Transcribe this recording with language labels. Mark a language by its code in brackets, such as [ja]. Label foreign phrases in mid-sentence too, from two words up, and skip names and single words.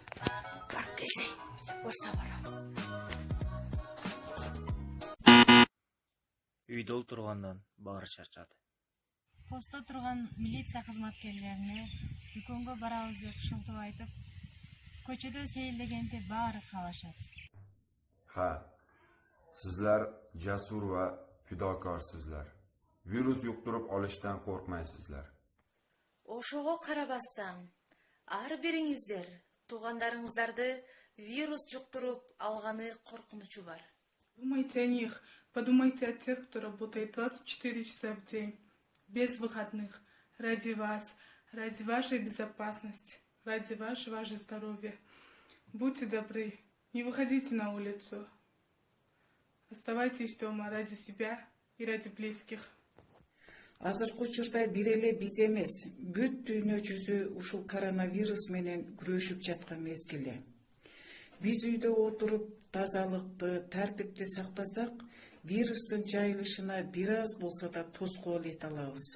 [ky] Барып келсең, барса барам. Үйдө отургандан баары чарчады. Постто турган милиция кызматкерлерине дүкөнгө барабыз деп шылтоо айтып, көчөдө сейилдегенди баары каалашат. [uz] Sizlar jasur va fidokorsizlar. Virus yuqtirib olishdan qo'rqmaysizlar. [ky] Ошого карабастан, ар бириңиздер туугандарыңыздарды вирус жуктуруп алганы коркунучу бар. [ru] Думайте о них, подумайте о тех, кто работает 24 часа в день, без выходных, ради вас, ради вашей безопасности, ради вашего же здоровья. Будьте добры, не выходите на улицу. Оставайтесь дома ради себя и ради близких. [ky] Азыркы учурда бир эле биз эмес, бүт дүйнө жүзү ушул коронавирус менен күрөшүп жаткан мезгили. Биз үйдө отуруп тазалыкты, тартипти сактасак, вирустун жайылышына бир аз болсо да тоскоол эте алабыз.